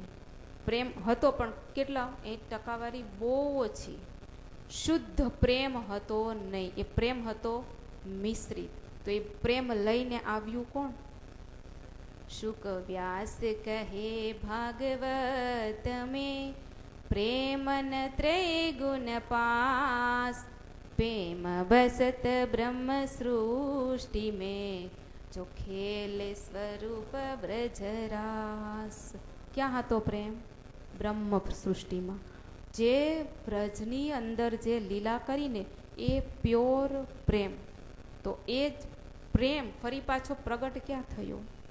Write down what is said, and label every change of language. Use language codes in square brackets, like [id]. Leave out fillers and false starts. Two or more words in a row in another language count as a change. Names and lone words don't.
[gu] પ્રેમ હતો પણ કેટલા? 1% બહુ ઓછી. શુદ્ધ પ્રેમ હતો નહીં. એ પ્રેમ હતો મિશ્રિત. તો એ પ્રેમ લઈને આવ્યું કોણ? [hi] शुक व्यास कहे भागवत में प्रेमन त्रैगुण पास, प्रेम बसत ब्रह्म सृष्टि में जो खेले स्वरूप ब्रजरास. [gu] ક્યાં હતો પ્રેમ? બ્રહ્મ સૃષ્ટિમાં. જે બ્રજની અંદર જે લીલા કરીને એ પ્યોર પ્રેમ. તો એ જ પ્રેમ ફરી પાછો પ્રગટ ક્યાં થયો?